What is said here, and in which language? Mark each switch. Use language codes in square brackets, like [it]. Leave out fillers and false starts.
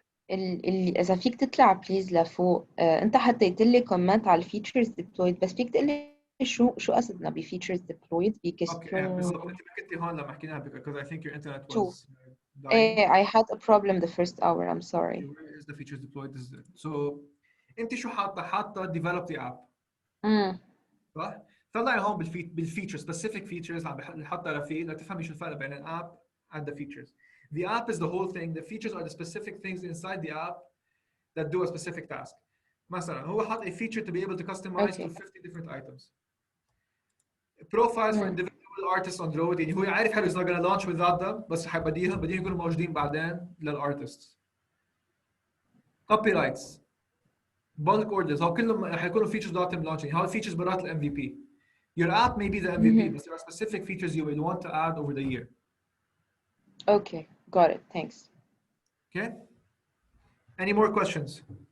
[ar] إذا فيك تطلع بليز لفوق، أنت حطيت لي كومنت على الفيتشرز ديبلويد، بس فيك تقول لي شو قصدنا بفيتشرز ديبلويد؟ [en] Okay, [ar] بالضبط انت ما كنتي هون لما حكينا [en] because I think your internet was dying. I had a problem the first hour. I'm sorry. Where is the features deployed? This is it. [ar] So انت شو حاطه [en] develop the app [ar] صح؟ طلعي هون بالفيتشر specific features عم حاطه رفيق لتفهمي شو الفرق بين الاب [en] and the features. The app is the whole thing. The features are the specific things inside the app that do a specific task. [ar] مثلا هو حاط [en] a feature to be able to customize to 50 different items. Profiles for individual artists on the road. [ar] يعني هو عارف حاله [en] he's not gonna launch without them [ar] بس بديهم يكونوا موجودين بعدين للارتستس. [en] Copyrights. Bulk orders. [ar] هو كلهم حيكونوا features بتاعتهم launching. هو features برات ال MVP. [en] Your app may be the MVP, but there are specific features you will want to add over the year. Okay, got it. Thanks. Okay. Any more questions?